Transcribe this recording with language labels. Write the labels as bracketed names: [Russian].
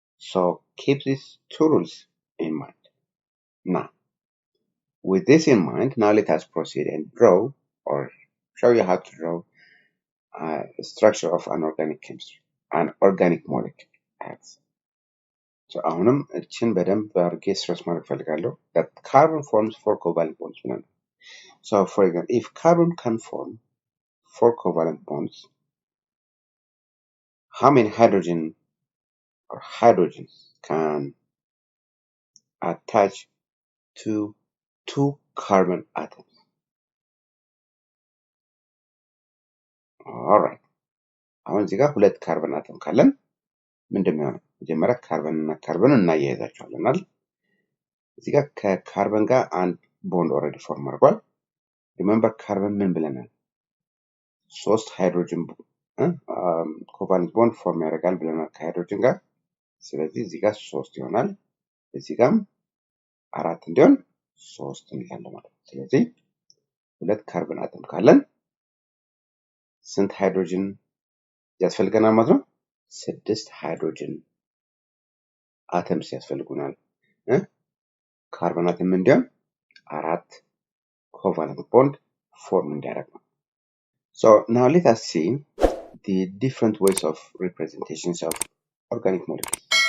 [English] So keep these two rules in mind. Now, with this in mind, now let us proceed and draw or show you how to draw a structure of an organic chemistry, an organic molecule. [Amharic] So አሁንም እችን በደንብ አድርጌ ስትረስ ማድረግ ፈልጋለሁ, [English] that carbon forms 4 covalent bonds. So for example, if carbon can form 4 covalent bonds, how many hydrogen or hydrogens can attach to 2 carbon atoms? Alright, [Amharic] አሁን እዚህ ጋር ሁለት ካርበን አተም ካለን ምንድን ነው? መጀመሪያ ካርበን እና ካርበን እናያይዛቸዋለን አይደል? እዚህ ጋር ከካርበን ጋር አንድ ቦንድ ኦልሬዲ ፎርም አድርጓል። ሪሜምበር ካርበን ምን ብለናል? 3 ሃይድሮጅን ኮቫለንት ቦንድ ፎርም ያደርጋል ብለናል ከሃይድሮጅን ጋር። ስለዚህ እዚህ ጋር 3 ይሆናል፣ እዚህ ጋርም 4 እንዲሆን 3 እንላለን ማለት ነው። ስለዚህ 2 ካርበን አተም ካለን ስንት ሃይድሮጅን ያስፈልገናል ማለት ነው? 6 ሃይድሮጅን አተምስ ያስፈልጉናል። ካርበን አተም እንዲሆን 4 ኮቫለንት ቦንድ ፎርም እንዲያደርግ ነው። [English] So now let us see the different ways of representations of organic molecules.